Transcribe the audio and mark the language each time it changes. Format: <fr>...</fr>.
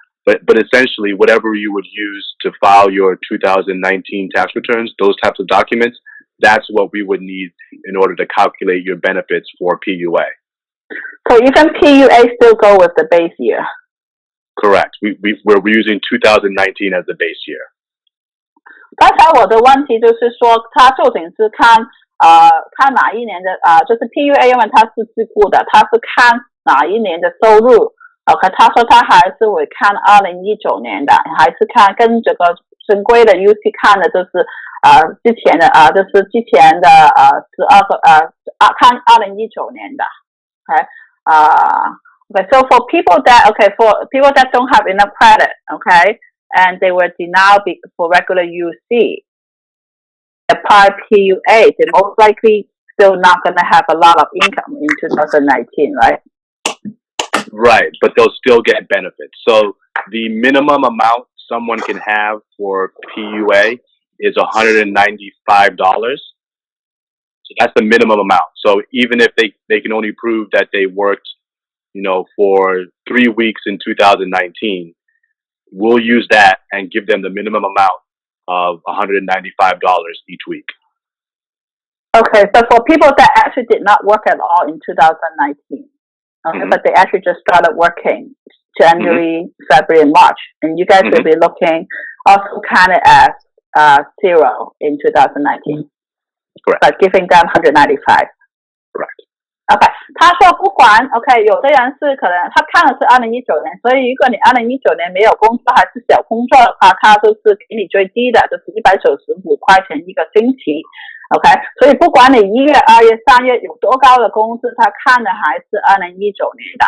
<en>But essentially, whatever you would use to file your 2019 tax returns, those types of documents, that's what we would need in order to calculate your benefits for PUA. So even PUA still go with the base year? Correct. We're using 2019 as the base year.</en> <zh>刚才我的问题就是说，他究竟是看哪一年的就是 PUA， 因为他是自雇的，他是看哪一年的收入。 OK， 他说他还是会看2019年的，还是看跟这个正规的 UC 看的，就是之前的就是之前的12个看2019年的。</zh> <en>Okay. Okay. So for people that don't have enough credit, okay, and they were denied for regular UC, apply PUA, they're most likely still not going to have a lot of income in 2019, right? Right, but they'll still get benefits. So the minimum amount someone can have for PUA is $195. So that's the minimum amount. So even if they can only prove that they worked, for 3 weeks in 2019, we'll use that and give them the minimum amount of $195 each week. Okay, so for people that actually did not work at all in 2019, okay, but they actually just started working January, February, and March, and you guys will be looking also kind of as zero in 2019. Correct. But giving them 195. Correct.</en> <zh>OK， 他说不管 OK， 有的人是可能他看的是2019年，所以如果你2019年没有工作还是小工作的话，他就是给你最低的，就是195块钱一个星期 OK， 所以不管你1月、2月、3月有多高的工资，他看的还是2019年的。</zh>